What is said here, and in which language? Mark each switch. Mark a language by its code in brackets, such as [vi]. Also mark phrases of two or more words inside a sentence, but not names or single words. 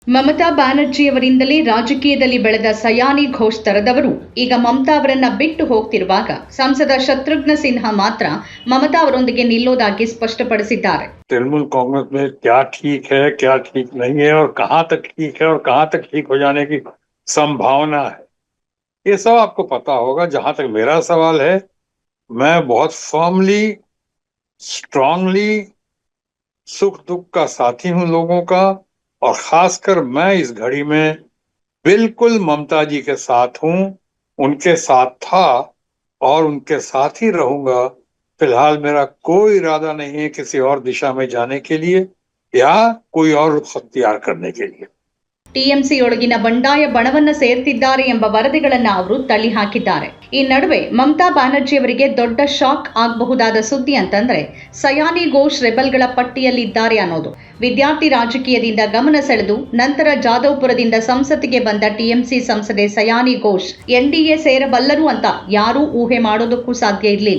[kn] ಮಮತಾ ಬ್ಯಾನರ್ಜಿಯವರಿಂದಲೇ ರಾಜಕೀಯದಲ್ಲಿ ಬೆಳೆದ ಸಯಾನಿ ಘೋಷ್ ತರದವರು ಈಗ ಮಮತಾ ಅವರನ್ನ ಬಿಟ್ಟು ಹೋಗ್ತಿರುವಾಗ ಸಂಸದ ಶತ್ರುಘ್ನ ಸಿನ್ಹಾ ಮಾತ್ರ ಮಮತಾ ಅವರೊಂದಿಗೆ ನಿಲ್ಲೋದಾಗಿ ಸ್ಪಷ್ಟಪಡಿಸಿದ್ದಾರೆ. [hi] तृणमूल कांग्रेस में क्या ठीक है, क्या ठीक नहीं है और कहाँ तक ठीक है और कहाँ तक ठीक हो जाने की संभावना है, ये सब आपको पता होगा. जहां तक मेरा सवाल है, मैं बहुत [en] firmly, strongly [hi] सुख दुख का साथी हूं लोगों का, और खासकर मैं इस घड़ी में बिल्कुल ममता जी के साथ हूं, उनके साथ था और उनके साथ ही रहूंगा. फिलहाल मेरा कोई इरादा नहीं है किसी और दिशा में जाने के लिए या कोई और रुख अख्तियार करने के लिए. [kn] ಟಿಎಂಸಿಯೊಳಗಿನ ಬಂಡಾಯ ಬಣವನ್ನ ಸೇರ್ತಿದ್ದಾರೆ ಎಂಬ ವರದಿಗಳನ್ನ ಅವರು ತಳ್ಳಿ ಹಾಕಿದ್ದಾರೆ. ಈ ನಡುವೆ ಮಮತಾ ಬ್ಯಾನರ್ಜಿಯವರಿಗೆ ದೊಡ್ಡ ಶಾಕ್ ಆಗಬಹುದಾದ ಸುದ್ದಿ ಅಂತಂದ್ರೆ ಸಯಾನಿ ಘೋಷ್ ರೆಬಲ್ಗಳ ಪಟ್ಟಿಯಲ್ಲಿದ್ದಾರೆ ಅನ್ನೋದು. ವಿದ್ಯಾರ್ಥಿ ರಾಜಕೀಯದಿಂದ ಗಮನ ಸೆಳೆದು ನಂತರ ಜಾದವ್ಪುರದಿಂದ ಸಂಸತ್ತಿಗೆ ಬಂದ ಟಿಎಂಸಿ ಸಂಸದೆ ಸಯಾನಿ ಘೋಷ್ ಎನ್ಡಿಎ ಸೇರಬಲ್ಲರು ಅಂತ ಯಾರೂ ಊಹೆ ಮಾಡೋದಕ್ಕೂ ಸಾಧ್ಯ ಇರಲಿಲ್ಲ.